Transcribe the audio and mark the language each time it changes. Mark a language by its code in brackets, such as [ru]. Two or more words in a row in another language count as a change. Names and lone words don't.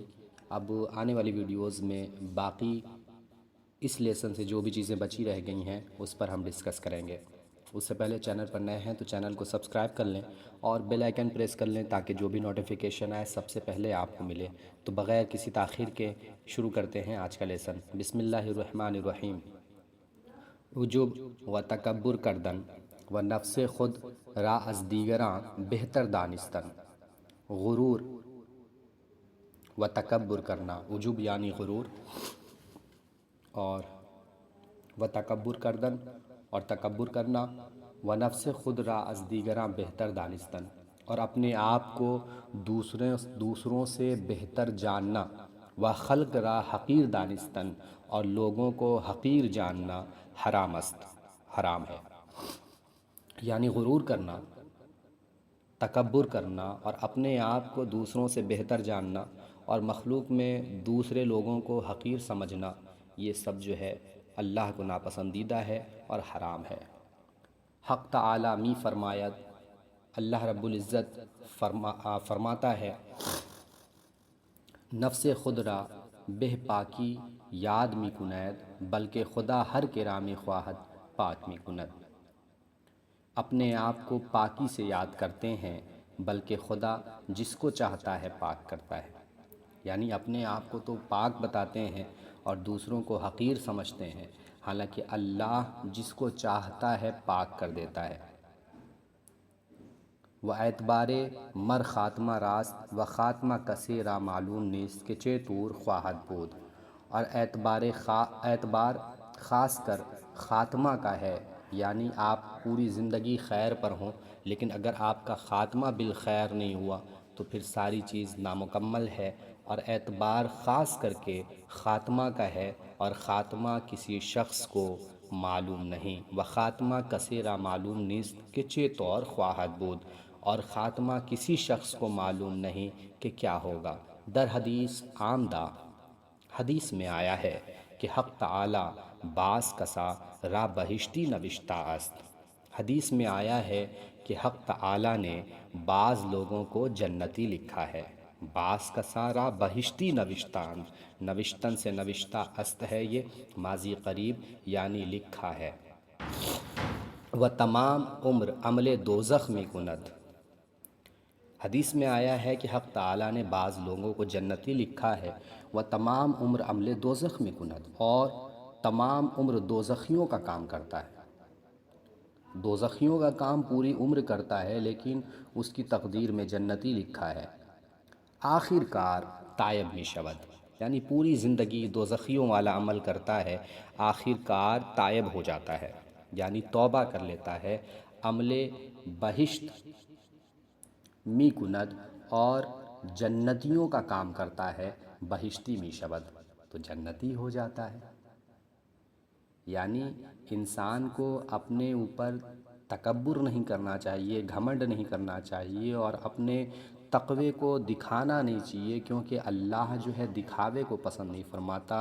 [ur] اب آنے والی ویڈیوز میں باقی اس لیسن سے جو بھی چیزیں بچی رہ گئی ہیں اس پر ہم ڈسکس کریں گے۔ اس سے پہلے چینل پر نئے ہیں تو چینل کو سبسکرائب کر لیں اور [en] bell icon [ur] پریس کر لیں تاکہ جو بھی نوٹیفیکیشن آئے سب سے پہلے آپ کو ملے۔ تو بغیر کسی تاخیر کے شروع کرتے ہیں آج کا لیسن۔ [ar] بسم اللہ الرحمن الرحیم۔ [fa] عجب و تکبر کردن و نفس خود را از دیگراں بہتر دانستن۔ [ur] غرور و تکبر کرنا، عجب یعنی غرور، اور [fa] و تکبر کردن [ur] اور تکبر کرنا، [fa] و نفس خود را از دیگراں بہتر دانستن، [ur] اور اپنے آپ کو دوسروں سے بہتر جاننا، [fa] و خلق را حقیر دانستن، [ur] اور لوگوں کو حقیر جاننا [fa] حرام است، [ur] حرام ہے۔ یعنی غرور کرنا، تکبر کرنا اور اپنے آپ کو دوسروں سے بہتر جاننا اور مخلوق میں دوسرے لوگوں کو حقیر سمجھنا، یہ سب جو ہے اللہ کو ناپسندیدہ ہے اور حرام ہے۔ [fa] حق تعالی می فرماید، [ur] اللہ [ar] رب العزت [ur] فرماتا ہے، [fa] نفس خود را بہ پاکی یاد می کنید بلکہ خدا ہر کرا می خواہد پاک می کند۔ [ur] اپنے آپ کو پاکی سے یاد کرتے ہیں بلکہ خدا جس کو چاہتا ہے پاک کرتا ہے۔ یعنی اپنے آپ کو تو پاک بتاتے ہیں اور دوسروں کو حقیر سمجھتے ہیں، حالانکہ اللہ جس کو چاہتا ہے پاک کر دیتا ہے۔ [fa] و اعتبار مر خاتمہ راست و خاتمہ کسی را معلوم نیست کہ چے طور خواہد بود، [ur] اور اعتبار خاص کر خاتمہ کا ہے، یعنی آپ پوری زندگی خیر پر ہوں لیکن اگر آپ کا خاتمہ بالخیر نہیں ہوا تو پھر ساری چیز نامکمل ہے۔ اور اعتبار خاص کر کے خاتمہ کا ہے، اور خاتمہ کسی شخص کو معلوم نہیں، [fa] و خاتمہ کسی را معلوم نیست کہ چے طور خواہد بود، [ur] اور خاتمہ کسی شخص کو معلوم نہیں کہ کیا ہوگا۔ [fa] در حدیث آمدہ، [ur] حدیث میں آیا ہے کہ [fa] حق تعالی بعض کسا را بہشتی نوشتہ است۔ [ur] حدیث میں آیا ہے کہ حق تعالی نے بعض لوگوں کو جنتی لکھا ہے۔ [fa] بعض کسا را بہشتی نوشتان، نوشتن [ur] سے [fa] نوشتہ است [ur] ہے، یہ ماضی قریب یعنی لکھا ہے۔ [fa] و تمام عمر عمل دوزخ میں کند۔ [ur] حدیث میں آیا ہے کہ حق تعالی نے بعض لوگوں کو جنتی لکھا ہے، [fa] و تمام عمر عمل دوزخ میں کند، [ur] اور تمام عمر دوزخیوں کا کام کرتا ہے۔ دوزخیوں کا کام پوری عمر کرتا ہے لیکن اس کی تقدیر میں جنتی لکھا ہے۔ [fa] آخر کار تائب می شود، [ur] یعنی پوری زندگی دوزخیوں والا عمل کرتا ہے، آخر کار تائب ہو جاتا ہے، یعنی توبہ کر لیتا ہے۔ [fa] عمل بہشت می کند، [ur] اور جنتیوں کا کام کرتا ہے، [fa] بہشتی می شود، [ur] تو جنتی ہو جاتا ہے۔ یعنی انسان کو اپنے اوپر تکبر نہیں کرنا چاہیے، گھمنڈ نہیں کرنا چاہیے، اور اپنے تقوی کو دکھانا نہیں چاہیے، کیونکہ اللہ جو ہے دکھاوے کو پسند نہیں فرماتا۔